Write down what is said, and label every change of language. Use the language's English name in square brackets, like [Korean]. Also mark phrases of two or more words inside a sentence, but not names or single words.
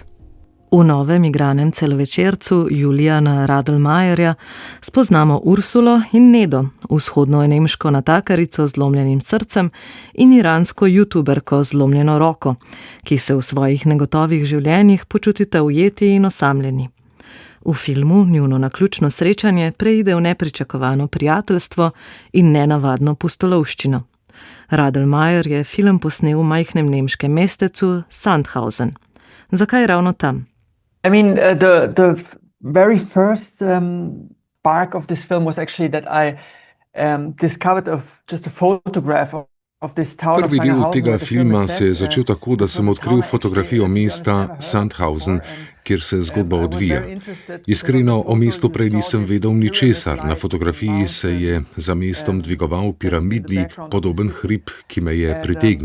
[Slovenian] V novem igranem celovečercu Juliana Radelmayerja spoznamo Ursulo in Nedo, vzhodnonemško natakarico z zlomljenim srcem in iransko youtuberko z zlomljeno roko, ki se v svojih negotovih življenjih počutita ujeti in osamljeni. V filmu njuno naključno srečanje preide v nepričakovano prijateljstvo in nenavadno pustolovščino. Radelmayer je film posnel v majhnem nemškem mestecu Sandhausen. Zakaj ravno tam? [English] I mean, the very first spark of this film was actually that I discovered just a photograph of this town. [Slovenian] Prvi del tega filma se je začel tako, da sem odkril fotografijo mesta Sandhausen, kjer se zgodba odvija. Iskreno, o mestu prej nisem vedel ničesar. Na fotografiji se je za mestom dvigoval piramidni podoben hrib, ki me je pritegnil.